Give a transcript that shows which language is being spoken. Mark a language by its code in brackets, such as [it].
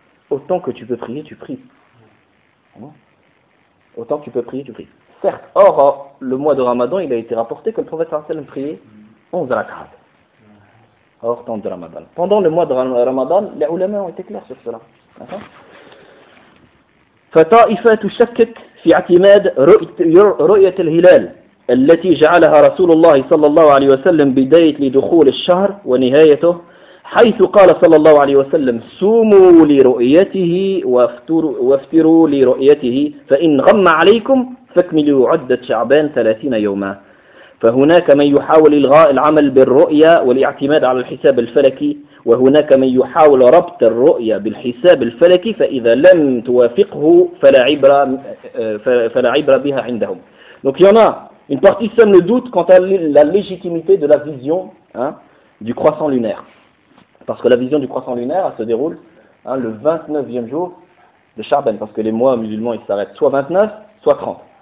[fr] Autant que tu peux prier, tu pries. Autant que tu peux prier, tu pries. Certes, or, le mois de Ramadan, il a été rapporté que le prophète sallallahu alayhi wa sallam priait 11 rak'ah. Hors temps de Ramadan. Pendant le mois de Ramadan, les ulama ont été clairs sur cela. D'accord ? [ar] فطائفة تشكك في اعتماد رؤية الهلال التي جعلها رسول الله صلى الله عليه وسلم بداية لدخول الشهر ونهايته حيث قال صلى الله عليه وسلم صوموا لرؤيته وافطروا لرؤيته فإن غم عليكم فاكملوا عدة شعبان 30 يوما فهناك من يحاول إلغاء العمل بالرؤية والاعتماد على الحساب الفلكي وهناك من يحاول ربط الرؤيا بالحساب الفلكي فاذا لم توافقه فلا عبره بها عندهم. [fr] Donc il y en a une partie sème le doute quant à la légitimité de la vision du croissant lunaire, parce que la vision du croissant lunaire se déroule le 29e jour de Charben, parce que les mois musulmans ils s'arrêtent soit 29 soit 30.